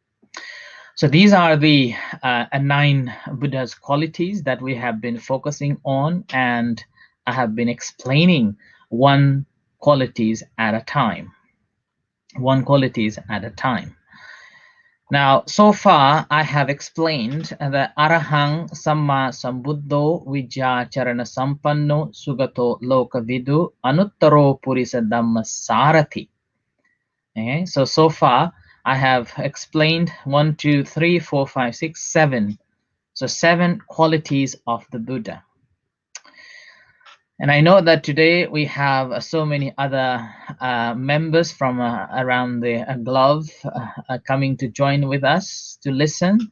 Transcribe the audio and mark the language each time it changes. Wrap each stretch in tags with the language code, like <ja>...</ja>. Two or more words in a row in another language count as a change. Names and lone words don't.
<en>So these are the 9 Buddha's qualities that we have been focusing on, and I have been explaining one qualities at a time. One qualities at a time. Now, so far I have explained the</en> <pi>Arahang Samma Sambuddho Vijja Charana Sampanno Sugato Loka Vidu Anuttaro Purisa Dhammasarathi.</pi> <en>Okay, so far I have explained 1, 2, 3, 4, 5, 6, 7. So 7 qualities of the Buddha. And I know that today we have so many other members from around the globe coming to join with us to listen.</en>